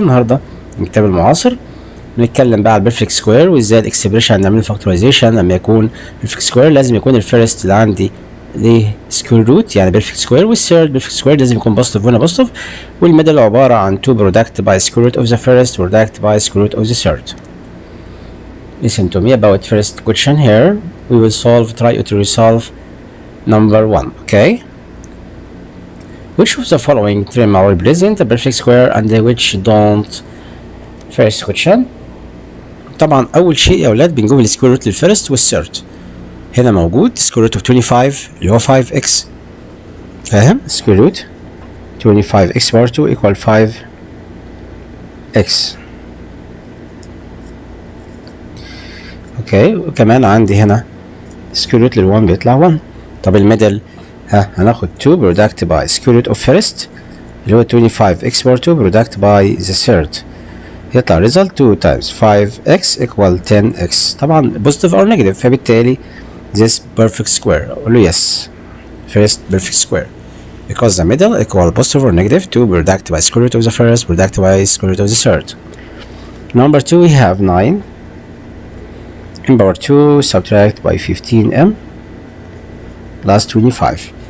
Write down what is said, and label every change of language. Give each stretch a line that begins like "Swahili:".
Arabic: النهارده من كتاب المعاصر بنتكلم بقى على البرفكت سكوير وازاي الاكسبريشن نعمل فاكتورايزيشن. لما يكون البرفكت سكوير لازم يكون الفيرست اللي عندي ليه سكوير روت يعني بيرفكت سكوير، والثيرد بيرفكت سكوير لازم يكون بوزيتيف وهنا بوزيتيف، والميدل عباره عن 2 برودكت باي سكوير روت اوف ذا فيرست برودكت باي سكوير روت اوف ذا ثيرد.
English: Listen to me about first question here. We will try to resolve number 1. Okay, which of the following term are represent a perfect square and which don't? First question.
Arabic: طبعا اول شيء يا اولاد بنجيب السكوير روت للفيرست والثيرد. هنا موجود سكوير روت اوف 25 اللي هو 5x. فاهم؟ سكوير روت 25x باور 2 equal 5x. اوكي، وكمان عندي هنا سكوير روت لل1 بيطلع 1. طب الميدل هناخد 2 برودكت باي سكوير روت اوف فيرست اللي هو 25x باور 2 برودكت باي ذا ثيرد، يطلع result 2 times 5x equal 10x.
English: طبعا positive or negative، فبالتالي this perfect square. أقول له yes first perfect square because the middle equal positive or negative 2 product by square root of the first product by square root of the third. Number 2 we have 9 m power 2 subtract by 15m plus 25.